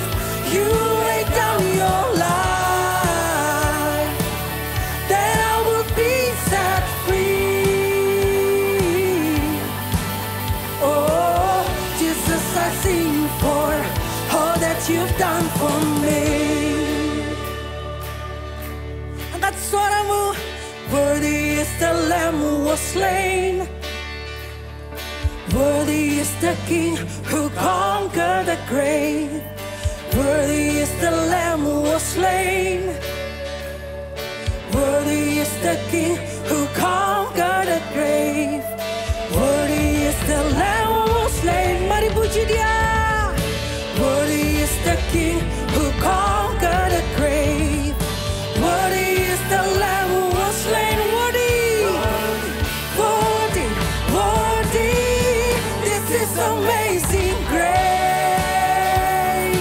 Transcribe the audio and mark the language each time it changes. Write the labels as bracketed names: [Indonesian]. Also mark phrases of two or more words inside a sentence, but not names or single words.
[English] You lay down your life, that I will be set free. Oh, Jesus, I sing for all that you've done for me. [Indonesian] Angkat suaramu. [English] Worthy is the Lamb who was slain. Worthy is the King who conquered the grave. Worthy is the Lamb who was slain. Worthy is the King who conquered the grave. Worthy is the Lamb who was slain. [Indonesian] Mari puji Dia. [English] Worthy is the King who conquered the grave. Worthy is the Lamb who was slain. Worthy, worthy, worthy. This is amazing grace.